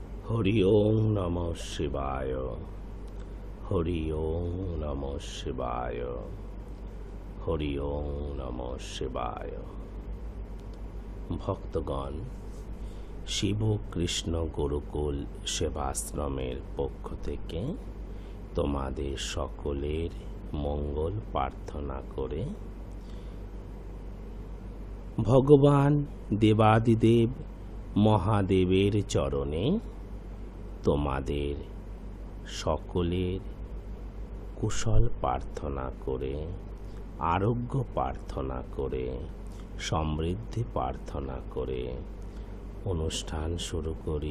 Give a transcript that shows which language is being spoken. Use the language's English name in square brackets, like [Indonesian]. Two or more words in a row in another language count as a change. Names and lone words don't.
[Sanskrit] হরি ওং নমঃ শিবায়। হরি ওং নমঃ শিবায়। হরি ওং নমঃ শিবায়। [Bangla] ভক্তগণ, শিব কৃষ্ণ গুরুকুল সেবাশ্রমের পক্ষ থেকে তোমাদের সকলের মঙ্গল প্রার্থনা করে ভগবান দেবাদিদেব মহাদেবের চরণে তোমাদের সকলের কুশল প্রার্থনা করে, আরোগ্য প্রার্থনা করে, সমৃদ্ধি প্রার্থনা করে অনুষ্ঠান শুরু করি।